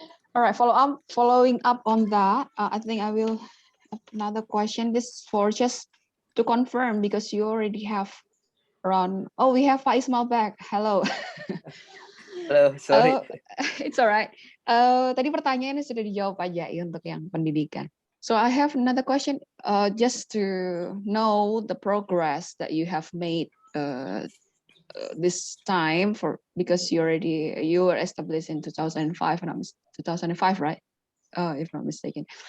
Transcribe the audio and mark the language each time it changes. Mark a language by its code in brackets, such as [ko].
[en] All right, following up on that, I think I will have another question. This for just to confirm because you already have around. Oh, we have Pak Ismal back. Hello. Halo, sorry. It's alright. [id] Tadi pertanyaannya sudah dijawab aja ya untuk yang pendidikan. [en] So I have another question, just to know the progress that you have made this time because you were established in 2005 and 2005, right? If not mistaken.